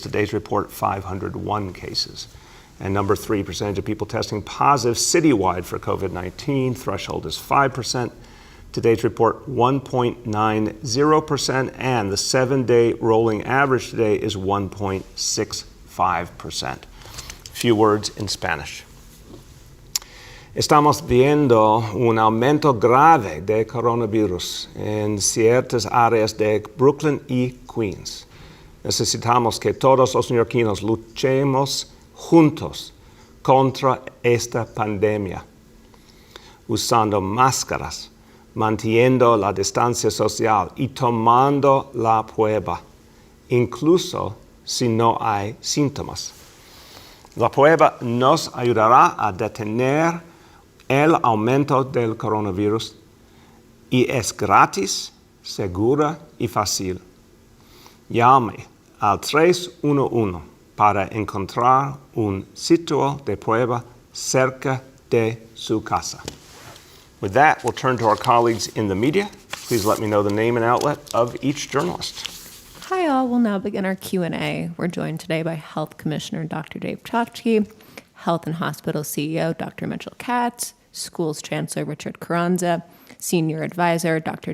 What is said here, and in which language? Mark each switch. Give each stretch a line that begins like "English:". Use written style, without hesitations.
English: Today's report, 501 cases. And number three, percentage of people testing positive citywide for COVID-19. Threshold is 5%. Today's report, 1.90%. And the 7-day rolling average today is 1.65%. A few words in Spanish.
Spanish: Estamos viendo un aumento grave de coronavirus en ciertas áreas de Brooklyn y Queens. Necesitamos que todos los neoyorquinos luchemos juntos contra esta pandemia, usando máscaras, manteniendo la distancia social y tomando la prueba, incluso si no hay síntomas. La prueba nos ayudará a detener el aumento del coronavirus y es gratis, segura y fácil. Llame al 311 para encontrar un sitio de prueba cerca de su casa.
English: With that, we'll turn to our colleagues in the media. Please let me know the name and outlet of each journalist. Hi all, we'll now begin our Q&A. We're joined today by Health Commissioner Dr. Dave Chokshi, Health and Hospital CEO Dr. Mitchell Katz, Schools Chancellor Richard Carranza, Senior Advisor Dr.